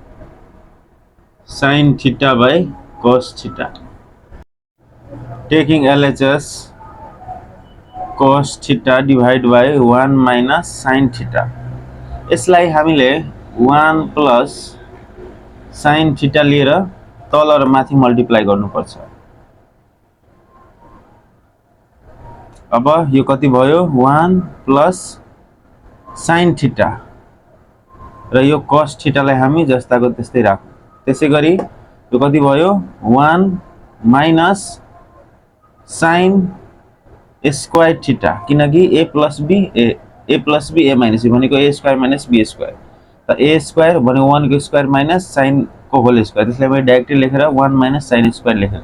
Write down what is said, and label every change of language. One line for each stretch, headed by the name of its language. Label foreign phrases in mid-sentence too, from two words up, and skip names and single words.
English: sin theta by cos theta, taking LHS cos theta divide by 1 minus sin theta,
Nepali: यसलाई हामीले
English: 1 plus sin theta
Nepali: लिएर तल र माथि मल्टिप्लाई गर्नुपर्छ। अब यो कति भयो
English: 1 plus sin theta
Nepali: र यो
English: cos theta
Nepali: लाई हामी जस्ताको त्यस्तै राखौं, त्यसैगरी यो कति भयो
English: 1 minus sin square theta,
Nepali: किनकि
English: a plus b a minus b
Nepali: भनेको
English: a square minus b square,
Nepali: त
English: a square
Nepali: भनेको 1 को
English: square minus sin
Nepali: को
English: whole square,
Nepali: त्यसलाई मैले डाइरेक्टली लेखेर
English: 1 minus sin square
Nepali: लेखेँ।